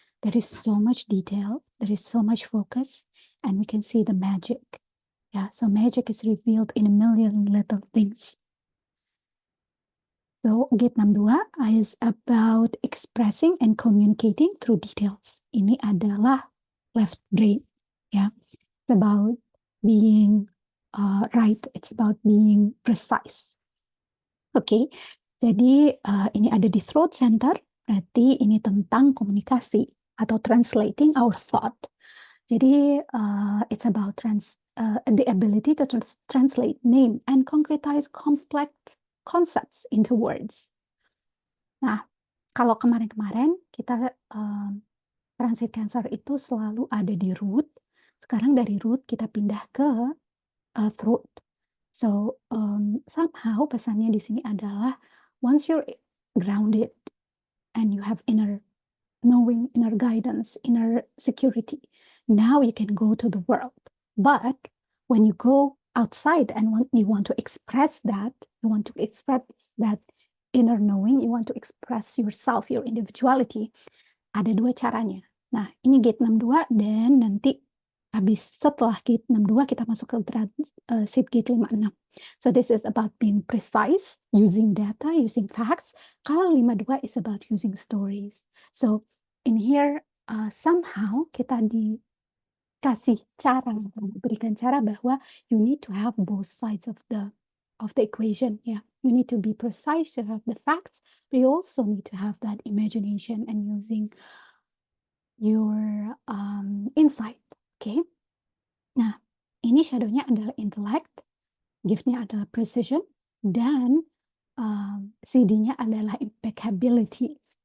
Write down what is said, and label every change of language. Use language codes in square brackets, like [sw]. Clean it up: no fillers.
[en] There is so much detail, there is so much focus, and we can see the magic. Yeah, so magic is revealed in a million little things. So gate 62 is about expressing and communicating through details. [id] Ini adalah left brain, ya. [en] It's about being right. It's about being precise. [id] Oke, jadi ini ada di throat center. Berarti ini tentang komunikasi atau [en] translating our thought. [id] Jadi [en] it's about the ability to translate, name, and concretize complex concepts into words. [id] Nah, kalau kemarin-kemarin kita transit cancer itu selalu ada di root. Sekarang dari root kita pindah ke throat. [en] So somehow [id] pesannya di sini adalah [en] once you're grounded and you have inner knowing, inner guidance, inner security, now you can go to the world. But when you go outside and you want to express that, you want to express that inner knowing, you want to express yourself, your individuality, [id] ada dua caranya. Nah, ini gate 62 dan nanti habis setelah gate 62 kita masuk ke transit gate 56. [en] So this is about being precise, using data, using facts. [id] Kalau [en] 52 is about using stories. So in here somehow [id] kita dikasih cara, diberikan cara bahwa [en] you need to have both sides of the equation. Yeah, you need to be precise to have the facts, but you also need to have that imagination and using your insight. Okay. [id] Nah, ini shadow-nya adalah intellect, gift-nya adalah precision, dan CD-nya adalah impeccability.